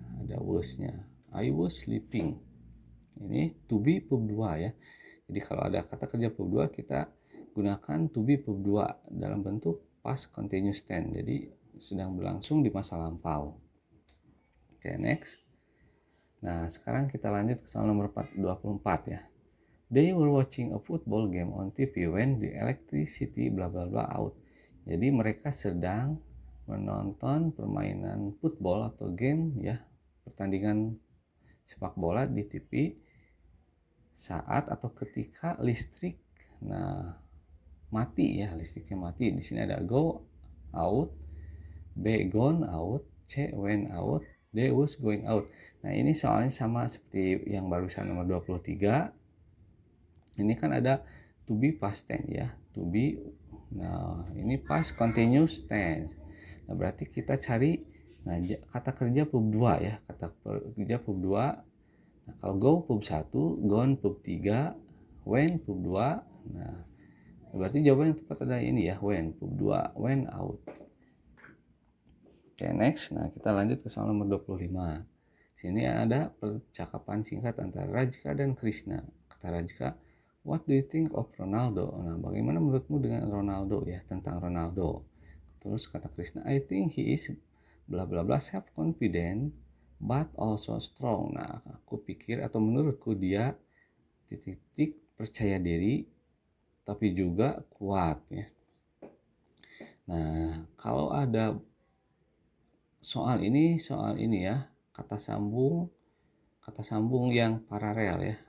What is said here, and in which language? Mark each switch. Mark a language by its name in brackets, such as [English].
[Indonesian] Ada was-nya. I was sleeping. Ini to be verb 2 ya. Jadi kalau ada kata kerja verb 2, kita gunakan to be verb 2 dalam bentuk past continuous tense. Jadi sedang berlangsung di masa lampau. Oke, next. Nah, sekarang kita lanjut ke soal nomor 24 ya. [English] They were watching a football game on TV when the electricity bla bla bla out. [Indonesian] Jadi mereka sedang menonton permainan football atau game ya, pertandingan sepak bola di TV saat atau ketika listrik mati ya, listriknya mati. Di sini ada go out, B gone out, C went out, D was going out. Nah, ini soalnya sama seperti yang barusan nomor 23. Ini kan ada to be past tense ya, to be. Nah, ini past continuous tense. Nah, berarti kita cari kata kerja verb 2 ya, kata kerja verb 2. Nah, kalau go verb 1, gone verb 3, went verb 2. Nah, berarti jawaban yang tepat adalah ini ya, when verb 2, went out. Oke, next. Nah, kita lanjut ke soal nomor 25. Sini ada percakapan singkat antara Rajka dan Krishna. [English] Kata Rajka, what do you think of Ronaldo? [Indonesian] Nah, bagaimana menurutmu dengan Ronaldo ya, tentang Ronaldo? [English] Terus kata Krishna, I think he is bla bla bla self confident but also strong. [Indonesian] Nah, aku pikir atau menurutku dia titik-titik percaya diri tapi juga kuat ya. Nah, kalau ada soal ini ya, kata sambung yang paralel ya.